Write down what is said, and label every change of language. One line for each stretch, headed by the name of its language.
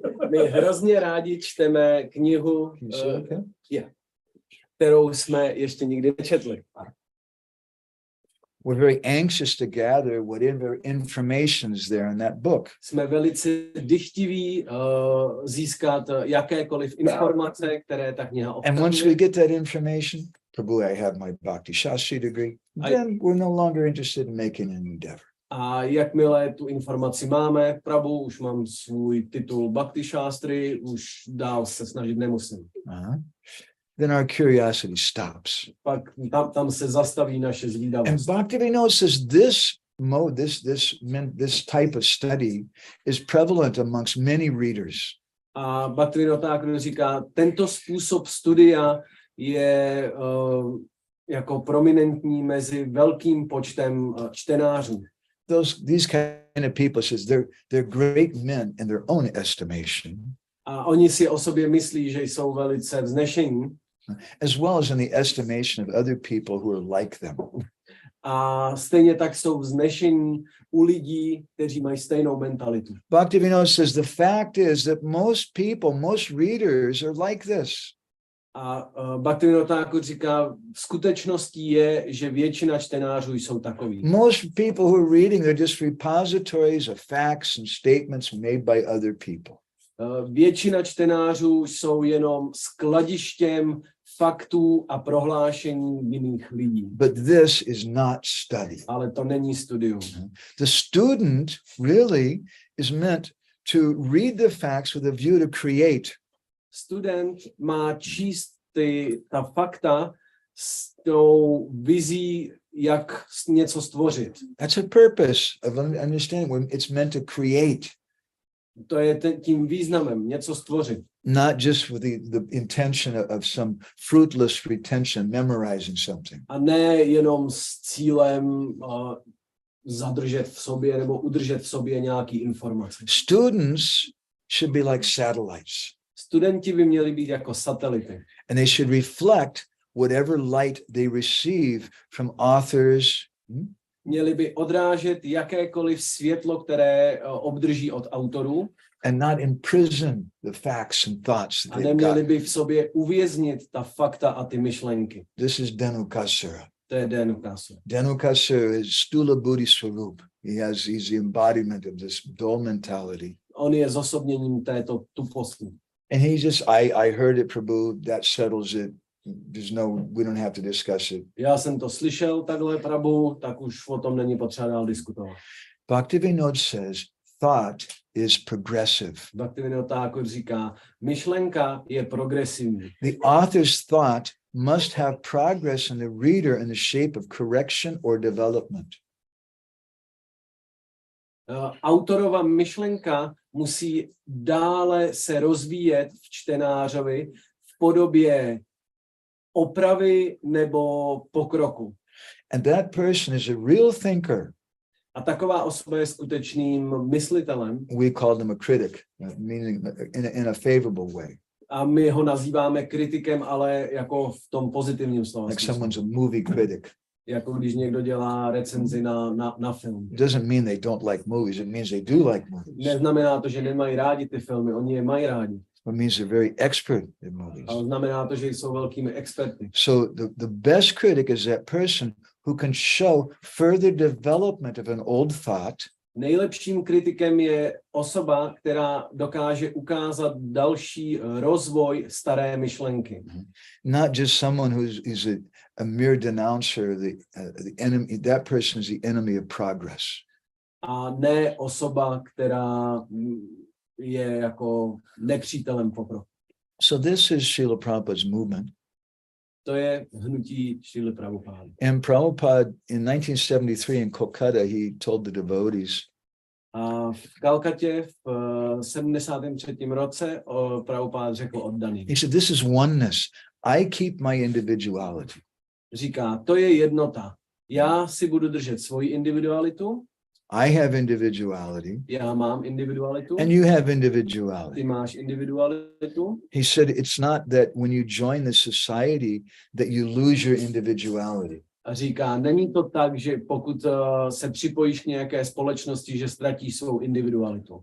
Czech: My hrozně rádi čteme knihu, kterou jsme ještě nikdy nečetli.
English: We're very anxious to gather whatever information is there in that book.
Czech: Jsme velice dychtiví získat jakékoliv informace, které ta kniha
English: And once we
Czech: obsahuje.
English: get that information, Prabhu, I have my Bhakti Shastri degree, then we're no longer interested in making an endeavor.
Czech: A jakmile tu informaci máme, Prabhu, už mám svůj titul Bhakti Shastri, už dál se snažit nemusím.
English: Then our curiosity stops.
Czech: Pak tam se zastaví naše
English: And
Czech: zvídavost.
English: Bhaktivinoda says this mode, this type of study is prevalent amongst many readers.
Czech: A Bhaktivinoda Thakur říká, tento způsob studia je jako prominentní mezi velkým počtem čtenářů.
English: These kind of people says they're great men in their own estimation.
Czech: A oni si o sobě myslí, že jsou velice vznešení.
English: As well as in the estimation of other people who are like them.
Czech: A stejně tak jsou vznešení u lidí, kteří mají stejnou mentalitu.
English: Bhaktivinoda says the fact is that most readers are like this.
Czech: A Bhaktivinoda Thakur říká, skutečností je, že většina čtenářů jsou takoví.
English: Most people who are reading, they're just repositories of facts and statements made by other people.
Czech: Většina čtenářů jsou jenom skladištěm faktů a prohlášení jiných lidí.
English: But this is not study.
Czech: Ale to není studium.
English: The student really is meant to read the facts with a view to create.
Czech: Student má číst ta fakta s tou vizí, jak něco stvořit.
English: That's a purpose of understanding. It's meant to create.
Czech: To je tím významem, něco stvořit.
English: Not just with the intention of some fruitless retention, memorizing something.
Czech: A ne jenom s cílem zadržet v sobě nebo udržet v sobě nějaký informace.
English: Students should be like satellites.
Czech: Studenti by měli být jako satelity.
English: And they should reflect whatever light they receive from authors.
Czech: Měli by odrážet jakékoliv světlo, které obdrží od autorů.
English: And not imprison the facts and thoughts that
Czech: A
English: they've
Czech: neměli
English: got.
Czech: by v sobě uvěznit ta fakta a ty myšlenky.
English: This is Dhanukasura.
Czech: To je Dhanukasura.
English: Dhanukasura is Stula Buddhi Swarup. he's the embodiment of this dull mentality.
Czech: On je zosobněním této tuposti.
English: And he just, I heard it, Prabhu, that settles it. We don't have to discuss it.
Czech: Já jsem to slyšel takhle, Prabhu, tak už o tom není potřeba dál diskutovat.
English: Bhaktivinoda says, thought is progressive.
Czech: Bhaktivinoda Thakur říká, myšlenka je progresivní.
English: The author's thought must have progress in the reader in the shape of correction or development.
Czech: Autorova myšlenka musí dále se rozvíjet v čtenářovi v podobě opravy nebo pokroku.
English: And that person is a real thinker.
Czech: A taková osoba je skutečným myslitelem.
English: We call them a critic, meaning in a favorable way.
Czech: A my ho nazýváme kritikem, ale jako v tom pozitivním slova
English: Like
Czech: smyslu.
English: someone's a movie critic.
Czech: Jako když někdo dělá recenzi na film.
English: It doesn't mean they don't like movies. It means they do like movies.
Czech: Neznamená to, že nemají rádi ty filmy, oni je mají rádi.
English: It means they're very expert in movies.
Czech: Ale znamená to, že jsou velkými experty.
English: So the best critic is that person who can show further development of an old thought.
Czech: Nejlepším kritikem je osoba, která dokáže ukázat další rozvoj staré myšlenky.
English: Not just someone who's a mere denouncer, the enemy. That person is the enemy of progress.
Czech: A ne osoba, která je jako nepřítelem pokroku.
English: So this is Srila Prabhupada's movement.
Czech: To je hnutí Šrily Prabhupády.
English: And Prabhupada in 1973 in Kolkata, he told the devotees,
Czech: A v Kalkatě v 73. roce Prabhupád řekl oddaným.
English: he said, this is oneness. I keep my individuality.
Czech: Říká, to je jednota. Já si budu držet svoji individualitu.
English: I have individuality.
Czech: Já mám individualitu.
English: And you have individuality.
Czech: Ty máš individualitu.
English: He said, it's not that when you join the society that you lose your individuality.
Czech: A říká, není to tak, že pokud se připojíš k nějaké společnosti, že ztratíš svou individualitu.